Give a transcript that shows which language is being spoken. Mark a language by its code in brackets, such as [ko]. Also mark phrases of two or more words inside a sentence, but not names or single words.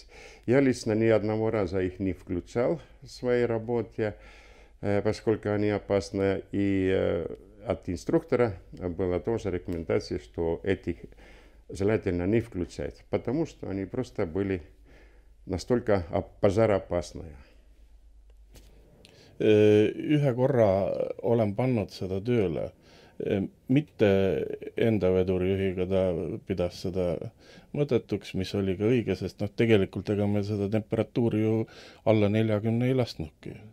[ru] Я лично ни одного раза их не включал в своей работе, поскольку они опасны. И от инструктора была тоже рекомендация, что этих желательно не включать, потому что они просто были настолько пожаroopasные. [et] Ühe korra olen pannud seda tööle. Mitte enda vedurijuhiga, ta pidas seda mõttetuks, mis oli ka õige, sest tegelikult ega me seda temperatuuri ju alla 40 ei lasknudki.